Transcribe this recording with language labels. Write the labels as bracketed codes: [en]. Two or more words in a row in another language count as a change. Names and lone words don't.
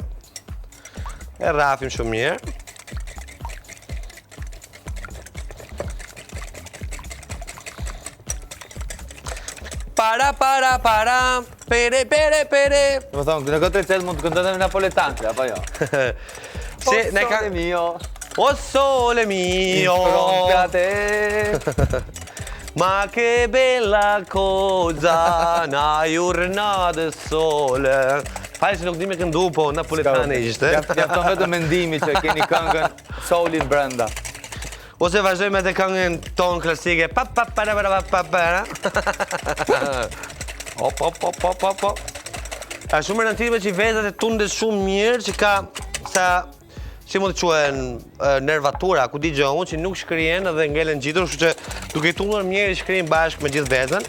[sq] E rrafim shumë mirë. Para, pere. Më thonë, në këtë recetë mund të këndojmë napoletantë, apo jo? Se ne ka [it] mio, O sole mio, fronte a te. ma che bella cosa, una giornata sole. [sq] Falë se nuk di me këndu, po napoletane ishte. Mjafton vetëm mendimi që keni këngën solin brenda. Ose vazhdojmë edhe këngën tonë klasike. Pa. Op. A shumë rëndësishme që i vezat e tundet shumë mirë, që ka sa si mund të quhen nervatura, ku di gjë unë që nuk shkrihen dhe ngelen gjitur, kështu që duke i tundur mirë i shkrihen bashkë me gjithë vezën.